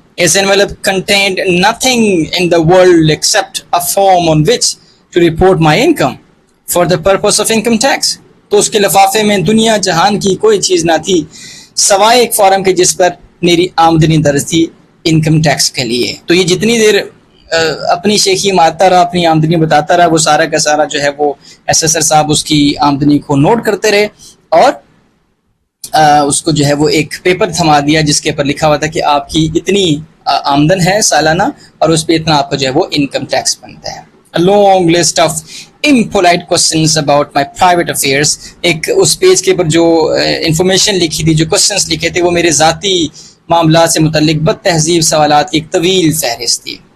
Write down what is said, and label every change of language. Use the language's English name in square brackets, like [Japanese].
[English] His envelope contained nothing in the world except a form on which to report my income for the purpose of income tax. [Urdu] تو اس کے لفافے میں دنیا جہان کی کوئی چیز نہ تھی سوائے ایک فارم کے جس پر میری آمدنی درج تھی انکم ٹیکس کے لیے. تو یہ جتنی دیر اپنی شیخی مارتا رہا, اپنی آمدنی بتاتا رہا, وہ سارا کا سارا جو ہے وہ ایسیسر صاحب اس کی آمدنی کو نوٹ کرتے رہے, اور اس کو جو ہے وہ ایک پیپر تھما دیا جس کے اوپر لکھا ہوا تھا کہ آپ کی اتنی آمدن ہے سالانہ, اور اس پہ اتنا آپ کو جو ہے وہ انکم ٹیکس بنتا ہے. [English] A long list of impolite questions about my private affairs. [Urdu] ایک اس پیج کے اوپر جو انفارمیشن لکھی تھی, جو کوسچنس لکھے تھے, وہ میرے ذاتی معاملات سے متعلق بد تہذیب سوالات کی ایک طویل فہرست تھی.